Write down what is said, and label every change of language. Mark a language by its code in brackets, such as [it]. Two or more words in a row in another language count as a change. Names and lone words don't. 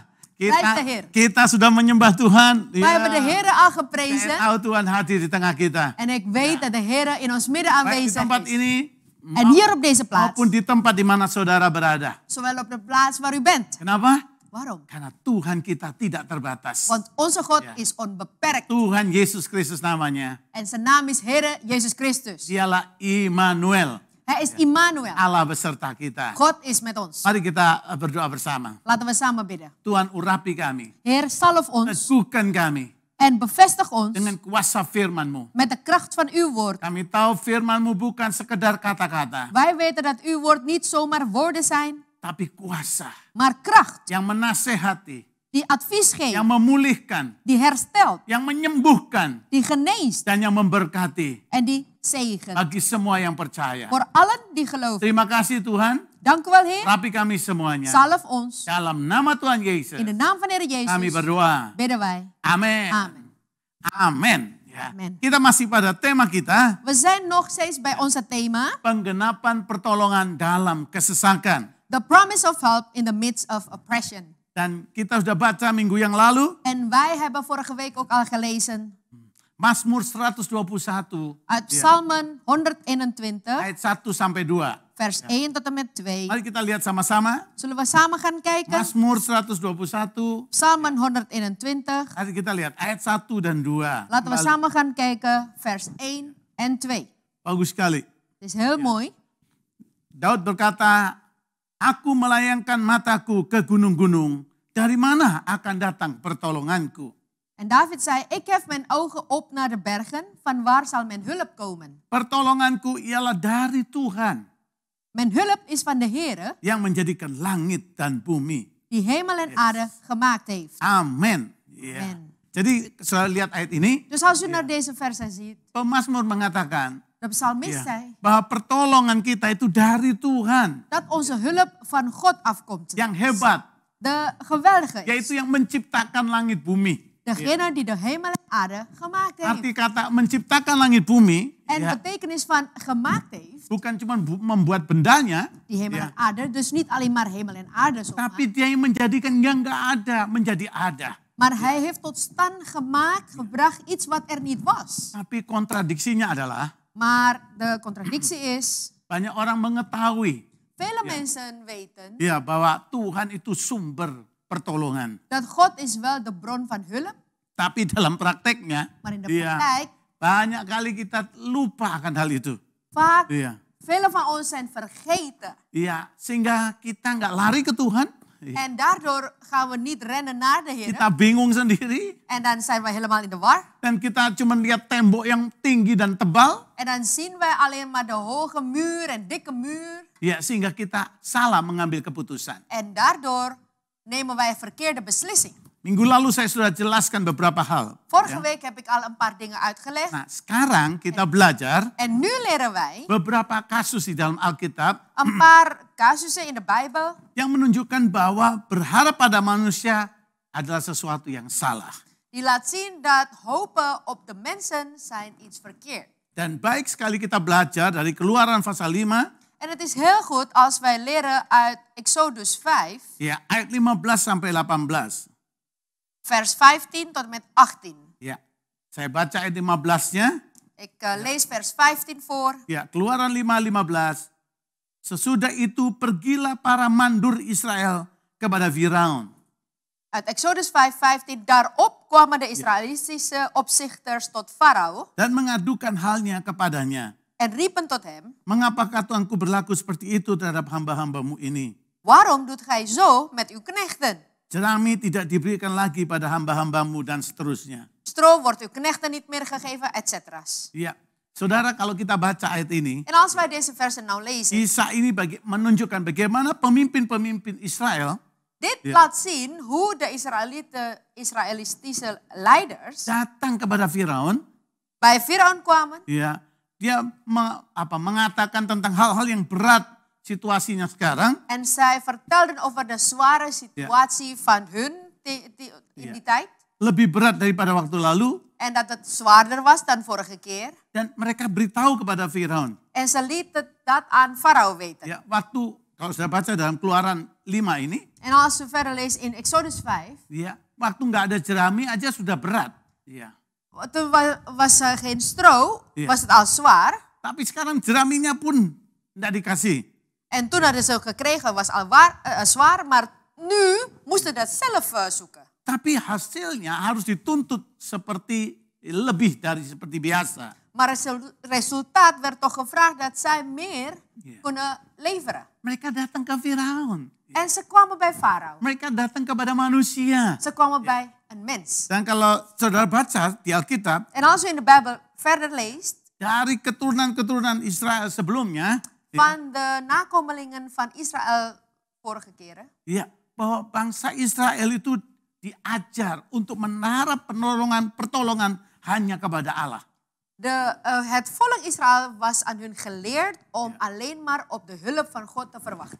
[nl] Prijs de Heer. [id] kita sudah menyembah Tuhan. [nl] Wij hebben de Heer al geprezen. [id] En tahu Tuhan hadir di tengah kita. [nl] En ik weet dat de Heer in ons midden [id] Baik di [nl] aanwezig [id] tempat [nl] is. [id] ini [nl] En hier op deze plaats. [id] maupun di tempat di mana saudara berada. [nl] Zowel op de plaats waar u bent. [id] Kenapa? [nl] Waarom? [id] Karena Tuhan kita tidak terbatas. [nl] Want onze God Ja. is onbeperkt. [id] Tuhan Yesus Kristus namanya. [nl] En zijn naam is Heer Jezus Christus. [id] Dialah Immanuel. [nl] Hij is Immanuel. [id] Allah beserta kita. [nl] God is met ons. [id] Mari kita berdoa bersama. [nl] Laten we samen bidden. [id] Tuhan urapi kami. [nl] Heer, salf ons [id] Teguhkan kami [nl] en bevestig ons [id] dengan kuasa firman-Mu. [nl] met de kracht van uw woord. [id] Kami tahu firman-Mu bukan sekedar kata-kata. [nl] Wij weten dat uw woord niet zomaar woorden zijn, [id] Tapi kuasa [nl] maar kracht [id] yang menasehati, [nl] die advies [id] yang [nl] geeft, [id] memulihkan, [nl] die herstelt, [id] yang menyembuhkan, [nl] die geneest [id] dan yang memberkati [nl] en die zegent. [id] bagi semua yang percaya. [nl] Voor allen die geloven. [id] Terima kasih Tuhan, [nl] Dank u wel, Heer. [id] rapi kami semuanya. [nl] Salf ons. [id] Dalam nama Tuhan Yesus, [nl] In de naam van Heer [id] kami [nl] Jezus [id] berdoa. [nl] bidden wij. [id] Amin. [nl] Amen. [id] Amin. Ya. Amin. Kita masih pada tema kita, [nl] We zijn nog steeds bij onze thema. [id] penggenapan pertolongan dalam kesesakan. [en] The promise of help in the midst of oppression. [id] Dan kita sudah baca minggu yang lalu, [nl] En wij hebben vorige week ook al gelezen [id] Mazmur 121, [nl] uit [id] ya, [nl] Psalmen 121, [id] ayat 1 sampai 2. [nl] vers 1 tot en met 2. [id] Mari kita lihat sama-sama. [nl] Zullen we samen gaan kijken? [id] Mazmur 121, [nl] Psalmen 121. [id] mari kita lihat ayat 1 dan 2. [nl] Laten we [id] Kembali. [nl] samen gaan kijken, vers 1 en 2. [id] Bagus sekali. [nl] Het is heel mooi. [id] Daud berkata, aku melayangkan mataku ke gunung-gunung, dari mana akan datang pertolonganku? [nl] En David zei, ik hef mijn ogen op naar de bergen, van waar zal mijn hulp komen? [id] Pertolonganku ialah dari Tuhan [nl] Mijn hulp is van de Heere, [id] yang menjadikan langit dan bumi. [nl] die hemel en aarde gemaakt heeft. [id] Amin. Ya. [nl] Amen. [id] Jadi saya lihat ayat ini, [nl] Dus als u naar deze versen ziet, [id] pemazmur mengatakan [nl] de psalmist [id] ya, [nl] zei [id] bahwa pertolongan kita itu dari Tuhan [nl] dat onze hulp van God afkomt. [id] yang hebat, [nl] De geweldige is. [id] yaitu yang menciptakan langit bumi. [nl] Degene die de hemel en aarde gemaakt [id] Arti [nl] heeft. [id] kata menciptakan langit bumi [nl] En [id] ya, [nl] betekenis van gemaakt heeft, [id] bukan cuma membuat bendanya, [nl] die hemel [id] ya, [nl] en aarde, dus niet alleen maar hemel en aarde zomaar. [id] tapi dia yang menjadikan yang nggak ada menjadi ada. [nl] Maar hij heeft tot stand gemaakt, gebracht iets wat er niet was. [id] Tapi kontradiksinya adalah [nl] Maar de contradictie is, [id] banyak orang mengetahui [nl] vele mensen weten [id] ya bahwa Tuhan itu sumber pertolongan. [nl] dat God is wel de bron van hulp, [id] Tapi dalam prakteknya, [nl] maar in de [id] ya, [nl] praktijk [id] banyak kali kita lupa akan hal itu. [nl] vaak [id] Iya. [nl] vele van ons zijn vergeten. [id] Iya, sehingga kita nggak lari ke Tuhan. Iya. [nl] En daardoor gaan we niet rennen naar de Heer. [id] Kita bingung sendiri. [nl] En dan zijn we helemaal in de war. [id] Dan kita cuma lihat tembok yang tinggi dan tebal. [nl] En dan zien wij alleen maar de hoge muur en dikke muur. [id] Ya, sehingga kita salah mengambil keputusan. [nl] En daardoor nemen wij een verkeerde beslissing. [id] Minggu lalu saya sudah jelaskan beberapa hal. [nl] Vorige week heb ik al een paar dingen uitgelegd. [id] Nah, sekarang kita belajar [nl] En nu leren wij [id] beberapa kasus di dalam Alkitab [nl] een paar casussen in de Bijbel [id] yang menunjukkan bahwa berharap pada manusia adalah sesuatu yang salah. [nl] die laat zien dat hopen op de mensen zijn iets verkeerd. [id] Dan baik sekali kita belajar dari Keluaran pasal 5, [nl] En het is heel goed als wij leren uit Exodus 5, [id] ya ayat 15 sampai 18. [nl] vers 15 tot en met 18. [id] Ya, saya baca ayat 15-nya. [nl] Ik lees vers 15 voor. [id] Ya, Keluaran 5:15. Sesudah itu pergilah para mandur Israel kepada Firaun. [nl] Uit Exodus 5:15. Daarop kwamen de Israëlitische opzichters tot Farao [id] Dan mengadukan halnya kepadanya. [nl] en riepen tot hem, [id] Mengapakah Tuanku berlaku seperti itu terhadap hamba-hambamu ini? [nl] waarom doet gij zo met uw knechten? [id] Jerami tidak diberikan lagi pada hamba-hambamu dan seterusnya. [nl] Stro wordt uw knechten niet meer gegeven, etc. [id] Ya, saudara, kalau kita baca ayat ini, [nl] En als wij deze versen nou lezen, [id] kisah ini menunjukkan bagaimana pemimpin-pemimpin Israel [nl] dit Ja. laat zien hoe de Israëlitische leiders [id] datang kepada Firaun. [nl] bij Firaun kwamen [id] Ya, dia mengatakan tentang hal-hal yang berat situasinya sekarang. [nl] en zij vertelden over de zware situatie van hun in die tijd. [id] Lebih berat daripada waktu lalu. [nl] En dat het zwaarder was dan vorige keer. [id] Dan mereka beritahu kepada Firaun. [nl] En ze lieten dat aan Farao weten. [id] Ya, waktu kalau sudah baca dalam Keluaran 5 ini, [nl] En als we verder lezen in Exodus 5. [id] ya, waktu nggak ada jerami aja sudah berat. Ya. [nl] Toen was er geen stro, Ja. was het al zwaar. [id] Tapi sekarang jeraminya pun nggak dikasih. [nl] En toen hadden ze gekregen, was al zwaar. Maar nu moesten dat zelf zoeken. [id] Tapi hasilnya harus dituntut seperti lebih dari seperti biasa. [nl] Maar het resultaat werd toch gevraagd dat zij meer Ja. kunnen leveren. [id] Mereka datang ke Firaun. [nl] En ze kwamen bij Farao. [id] Mereka datang kepada manusia. [nl] Ze kwamen bij een mens. [id] Dan kalau saudara baca di Alkitab, [nl] En als u in de Bijbel verder leest, [id] dari keturunan-keturunan Israel sebelumnya, [nl] van de nakomelingen van Israël vorige keren, [id] ya, bahwa bangsa Israel itu diajar untuk menaruh pertolongan hanya kepada Allah. [nl] het volk Israël was aan hun geleerd om alleen maar op de hulp van God te verwachten.